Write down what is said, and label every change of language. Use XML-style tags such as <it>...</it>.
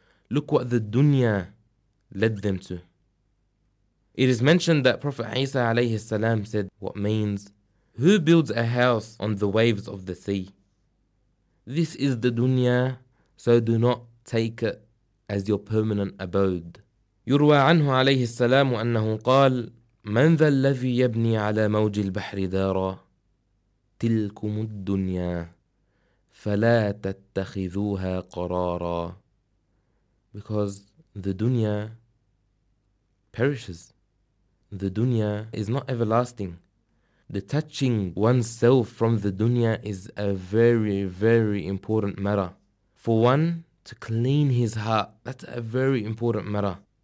<en>Look what the dunya led them to. It is mentioned that Prophet Isa alayhi salam said, what means, who builds a house on the waves of the sea? This is the dunya, so do not take it as your permanent abode.</en> <ar>يروى عنه عليه السلام أنه قال من ذا الذي يبني على موج البحر دارا تلكم الدنيا فلا تتخذوها قرارا.</ar> <en>Because the dunya perishes. The dunya is not everlasting. Detaching oneself from the dunya is a very, very important matter. For one, to clean his heart, that's a very important matter.</en>